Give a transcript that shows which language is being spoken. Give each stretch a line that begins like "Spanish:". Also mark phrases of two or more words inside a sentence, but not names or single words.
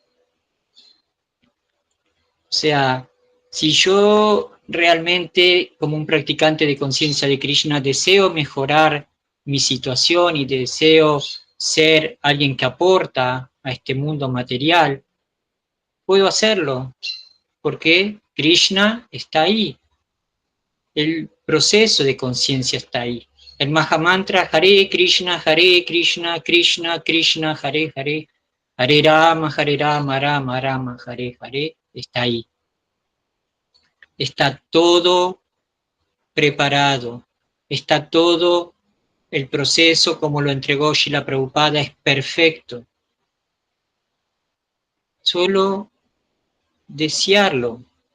Spanish: O sea, si yo realmente, como un practicante de conciencia de Krishna, deseo mejorar mi situación y deseo ser alguien que aporta a este mundo material, puedo hacerlo, porque Krishna está ahí. El proceso de conciencia está ahí.
Sanskrit: El Mahamantra Hare Krishna, Krishna Krishna, Hare Hare, Hare Rama, Rama Rama, Hare Hare,
Spanish: está ahí. Está todo preparado, está todo el proceso como lo entregó Srila Prabhupada, es perfecto. Solo desearlo.